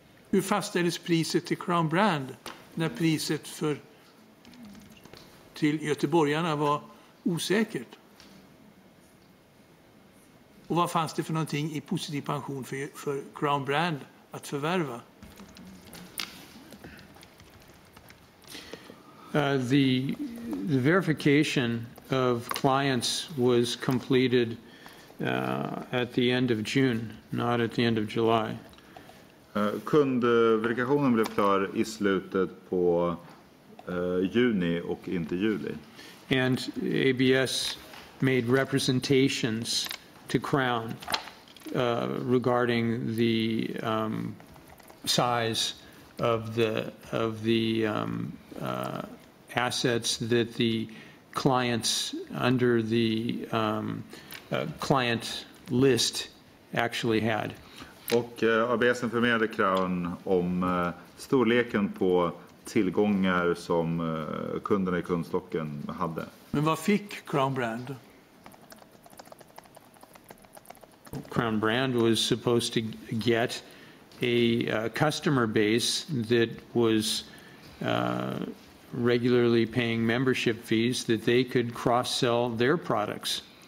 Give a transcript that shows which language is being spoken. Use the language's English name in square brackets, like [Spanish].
[Swedish] Hur fastställdes priset till Crown Brand när priset till göteborgarna var osäkert? Och vad fanns det för någonting i positiv pension för Crown Brand att förvärva? [English] The verification of clients was completed at the end of June, not at the end of July. [Swedish] Kundverifikationen blev klar i slutet på juni och inte juli. [English] And ABS made representations to Crown regarding the size of the assets that the clients under the client list actually had. [Swedish] Och ABS informerade Crown om storleken på tillgångar som kunderna i kundstocken hade. Men vad fick Crown Brand? [English] Crown Brand was supposed to get a customer base that was regularly paying membership fees that they could cross-sell their products.